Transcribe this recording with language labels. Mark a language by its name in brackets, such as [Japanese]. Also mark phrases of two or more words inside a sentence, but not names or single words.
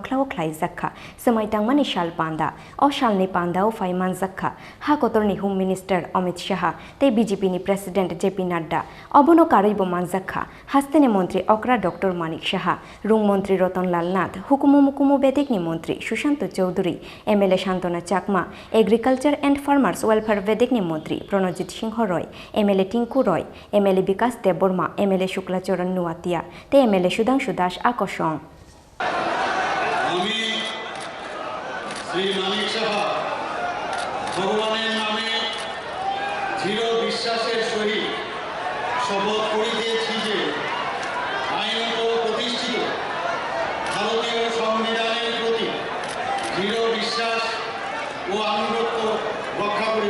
[Kok Borok] khlao khlai zakha semaitangmani shal panda o shalni panda o 5 months zakha ha kotorni [English] Home Minister [Kok Borok] Amit Shah te BJP ni President JP Nadda obono karibo man zakha hastene Montri Okra Dr Manik Shah Rung Montri Roton Lal Nath Hukumu Mukumu Bedek ni Montri Shushanto Chowdhury MLA Shantona Chakma Agriculture and Farmers Welfare Vedek ni Montri Pranojit Singh Roy MLA Tinku Roy MLA Bikas Deborma MLA Shukla Charan Nuatia te MLA Shudangshu Das Akoshong [Bangla] আমি শ্রী মানিক সাহা ভগবানের নামে দৃঢ় বিশ্বাসের সহিত শপথ করিতেছি যে আইনত প্রতিষ্ঠিত ভারতীয় সংবিধানের প্রতি দৃঢ় বিশ্বাস ও আনুগত্য রক্ষা করিব।